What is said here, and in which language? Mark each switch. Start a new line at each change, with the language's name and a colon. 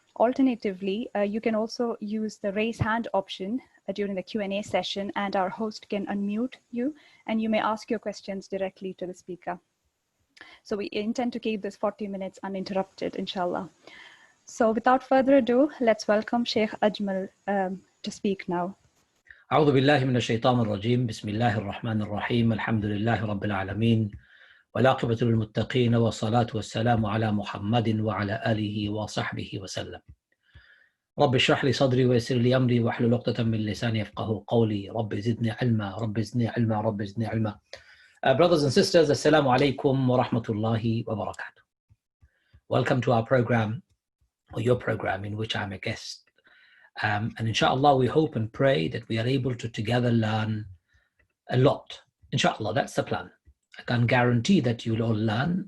English: Alternatively, you can also use the raise hand option during the Q&A session, and our host can unmute you, and you may ask your questions directly to the speaker. So we intend to keep this 40 minutes uninterrupted, inshallah. So without further ado, let's welcome Sheikh Ajmal to speak now.
Arabic: أعوذ بالله من الشيطان الرجيم بسم الله الرحمن الرحيم الحمد لله رب العالمين والعاقبة للمتقين والصلاة والسلام على محمد وعلى آله وصحبه وسلم رب اشرح لي صدري ويسر لي أمري واحلل عقدة من لساني يفقهوا قولي رب زدني علما رب زدني علما رب زدني علما.
English: Brothers and sisters, Assalamu alaikum wa rahmatullahi wa barakatuh. Welcome to our program, or your program, in which I'm a guest. And inshallah, we hope and pray that we are able to together learn a lot. Inshallah, that's the plan. I can guarantee that you'll all learn.